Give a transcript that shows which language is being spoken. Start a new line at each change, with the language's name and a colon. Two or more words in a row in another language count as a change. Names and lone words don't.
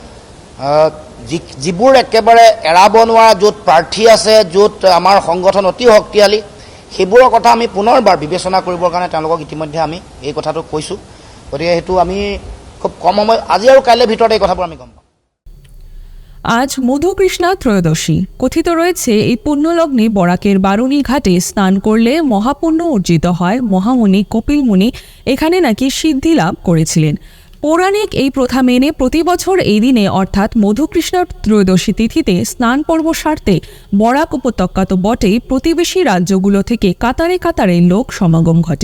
Assamese: যিবোৰ একেবাৰে এৰাব নোৱাৰা, য'ত প্ৰাৰ্থী আছে, য'ত আমাৰ সংগঠন অতি শক্তিশালী, সেইবোৰৰ কথা আমি পুনৰবাৰ বিবেচনা কৰিবৰ কাৰণে তেওঁলোকক ইতিমধ্যে আমি এই কথাটো কৈছোঁ। গতিকে সেইটো আমি খুব কম সময়, আজি আৰু কাইলৈৰ ভিতৰত এই কথাবোৰ আমি গম পাম।
Bangla: আজ মধুকৃষ্ণা ত্রয়োদশী। কথিত রয়েছে এই পুণ্যলগ্নে বরাকের বারুণী ঘাটে স্নান করলে মহাপুণ্য অর্জিত হয়। মহামুনি কপিল মুনি এখানে নাকি সিদ্ধি লাভ করেছিলেন। পৌরাণিক এই প্রথা মেনে প্রতি বছর এই দিনে অর্থাৎ মধুকৃষ্ণার ত্রয়োদশী তিথিতে স্নান পর্ব সারতে বরাক উপত্যকা তো বটেই, প্রতিবেশী রাজ্যগুলো থেকে কাতারে কাতারে লোক সমাগম ঘটে।